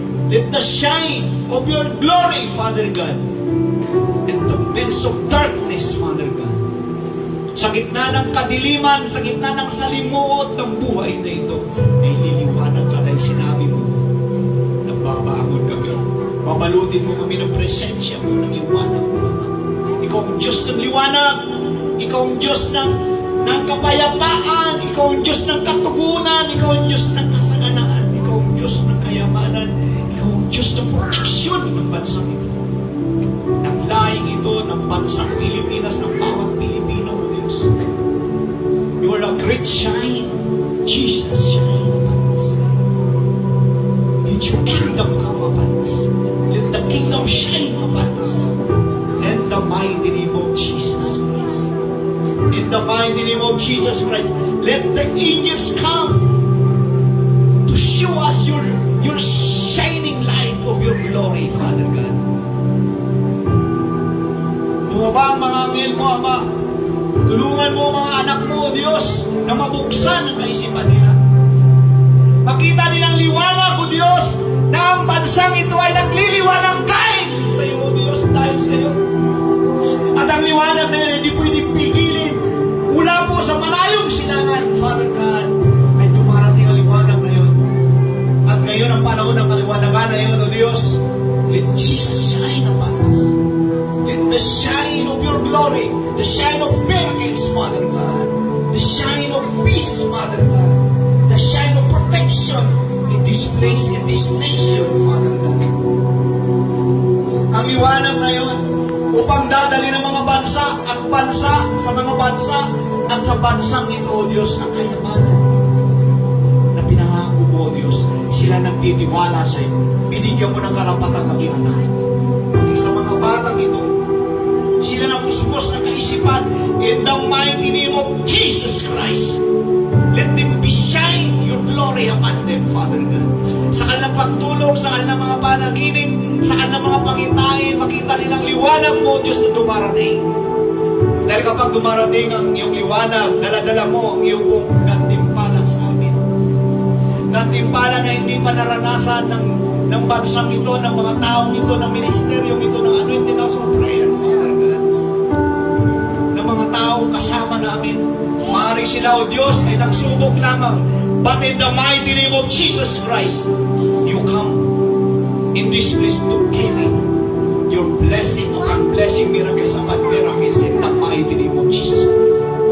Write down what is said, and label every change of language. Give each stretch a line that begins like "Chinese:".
English: Let the shine of your glory, Father God, in the midst of darkness, Father God.
Filipino: Sa gitna ng kadiliman, sa gitna ng salimuot ng buhay na ito, ay liliwanag ka dahil sinabi mo, nagbabangon kami. Babalutin mo kami ng presensya mo, ng liwanag mo. Ikaw ang Diyos ng liwanag. Ikaw ang Diyos ng kapayapaan. Ikaw ang Diyos ng katugunan. Ikaw ang Diyos ng kasaganaan. Ikaw ang Diyos ng kayamanan. Ikaw ang Diyos ng proteksyon ng bansang ito. Ng laing ito, ng bansang Pilipinas, ng bawat Pilipino, O Diyos.
English: You are a great shine. Jesus, shine upon us. Let your kingdom come upon us. Let the kingdom shine upon us. In the mighty name of Jesus Christ. In the mighty name of Jesus Christ. Let the angels come to show us your shining light of your glory, Father God.
Filipino: Tumaba ang mga anghel mo, Ama. Tulungan mo mga anak mo, O Diyos, na mabuksan ang kaisipan nila. Makita nilang liwanag, O Diyos, na ang bansang ito ay nagliliwanag kahit sa iyo, O Diyos, dahil sa iyo. At ang liwanag na yun, hindi pwedeng pigilin. Mula po sa malayong silangan, Father God, ay dumarating ang liwanag na yun. At ngayon ang panahon ng kaliwanagan na yun, O Diyos,
English: let Jesus shine upon us. Let the shine of your glory, the shine of miracles, Father God, the shine of peace, Father God, the shine of protection in this place, in this nation, Father God.
Filipino: Ang liwanag na yun, upang dadali ng mga bansa sa mga bansa at sa bansang ito, O Diyos, ang kayamanan na pinangako mo, O Diyos. Sila nagtitiwala sa iyo. Binigyan mo ng karapatang maging anak. Sa mga batang ito, sila na musmos ng kaisipan
English: in the mighty name of Jesus Christ. Let them be shine your glory upon them, Father God.
Filipino: Sa kanilang pagtulog, sa kanilang mga panaginip, sa kanilang mga pangitain, makita nilang liwanag mo, Diyos, na dumarating. Dahil kapag dumarating ang iyong liwanag, daladala mo ang iyong pong gantimpala sa amin. Gantimpala na hindi pa naranasan ng bansang ito, ng mga taong ito, ng ministeryong ito, ng anointing house of prayer, Father God. Ng mga taong kasama namin. Maaari sila, O Diyos, ay nagsubok lamang.
English: But in the mighty name of Jesus Christ, you come in this place to carry your blessing upon blessing, miracles upon miracles in the mighty name of Jesus Christ.